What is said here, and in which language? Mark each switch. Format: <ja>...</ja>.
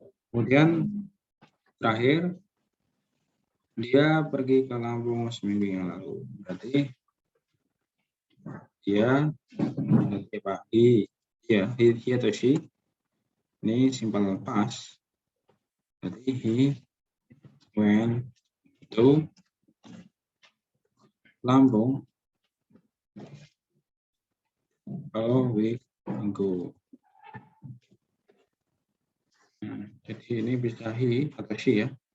<id>Kemudian terakhir dia pergi ke Lampung seminggu yang lalu. Berarti dia he atau she ini simple past. Berarti</id> <en>he went to Lampung a week ago.</en> <id>Nah, jadi ini bisa he atau she ya.</id>